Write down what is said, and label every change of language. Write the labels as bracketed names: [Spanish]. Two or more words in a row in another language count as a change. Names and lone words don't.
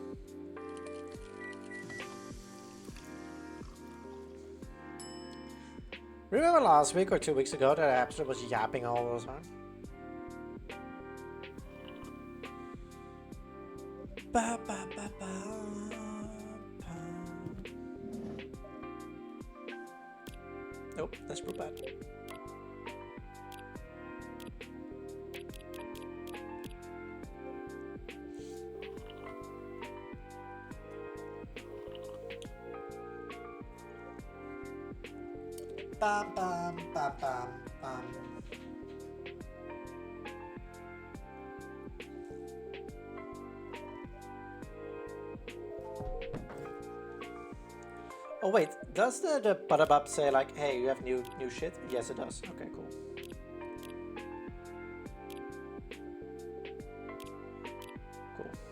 [English] Remember last week or 2 weeks ago that Abster was yapping all the time? Ba, ba, ba, ba, ba. Nope, that's pretty bad. Bam, bam, bam, bam, bam. Oh wait, does the Butterbub say like, hey, you have new shit? Yes, it does. Okay, cool. Cool.